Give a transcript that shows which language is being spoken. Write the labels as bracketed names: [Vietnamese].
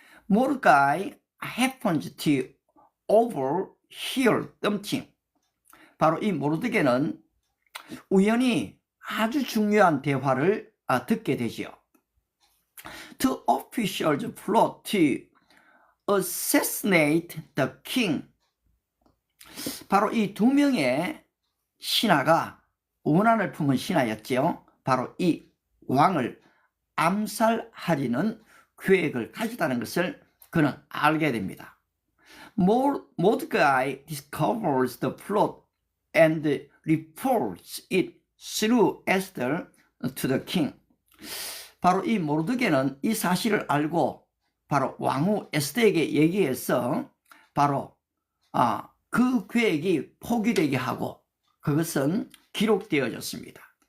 [English] Mordecai happens to overhear something. [Korean] 바로 이 모르드게는 우연히 아주 중요한 대화를 듣게 되지요. [English] Two officials plot to assassinate the king. [Korean] 바로 이 두 명의 신하가 원한을 품은 신하였지요. 바로 이 왕을 암살하려는 계획을 가졌다는 것을 그는 알게 됩니다. [English] Mordecai discovers the plot and reports it through Esther to the king. [Korean] 바로 이 모르드게는 이 사실을 알고 바로 왕후 에스더에게 얘기해서 바로 그 계획이 포기되게 하고 그것은 기록되어졌습니다.